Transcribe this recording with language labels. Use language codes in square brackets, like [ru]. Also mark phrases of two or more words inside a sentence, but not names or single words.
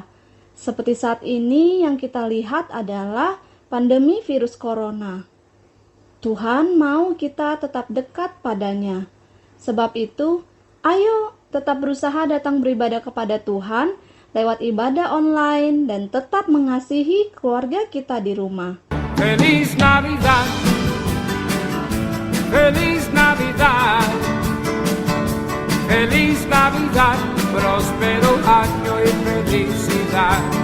[id] Seperti saat ini yang kita lihat adalah pandemi virus corona. Tuhan mau kita tetap dekat padanya. Sebab itu, ayo tetap berusaha datang beribadah kepada Tuhan lewat ibadah online dan tetap mengasihi keluarga kita di rumah. [es] Feliz Navidad, Feliz Navidad, Feliz Navidad, próspero año y felicidad.